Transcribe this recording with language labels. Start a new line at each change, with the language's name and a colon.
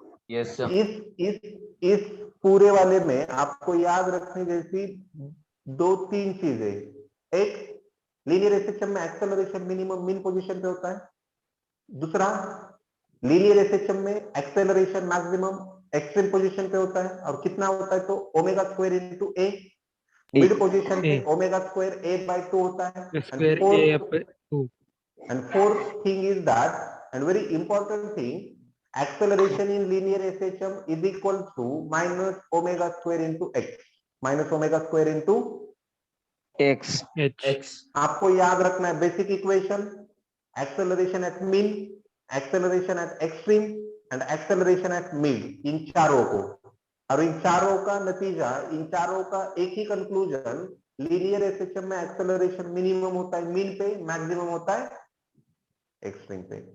English: Yes sir.
Hindi: इस पूरे वाले में आपको याद रखने जैसी दो तीन चीजें। एक, लीनियर एसएचएम में एक्सेलरेशन मिनिमम मीन पोजीशन पे होता है। दूसरा, लीनियर एसएचएम में एक्सेलरेशन मैक्सिमम एक्सट्रीम पोजीशन पे होता है,
English: और कितना होता है तो omega square into A, mid position पे ओमेगा स्क्वायर ए बाय 2 होता है, and fourth thing is that, and very important thing, acceleration in linear SHM is equal to minus omega square into x, minus omega square into X. X.
Hindi: आपको याद रखना है basic equation, acceleration at mean, acceleration at extreme and acceleration at mid, इन चारों को, और इन चारों का नतीजा, इन चारों का एक ही कंक्लूजन, लीनियर एसएचएम में एक्सेलरेशन मिनिमम होता है मीन पे, मैक्सिमम होता है एक्सट्रीम पे।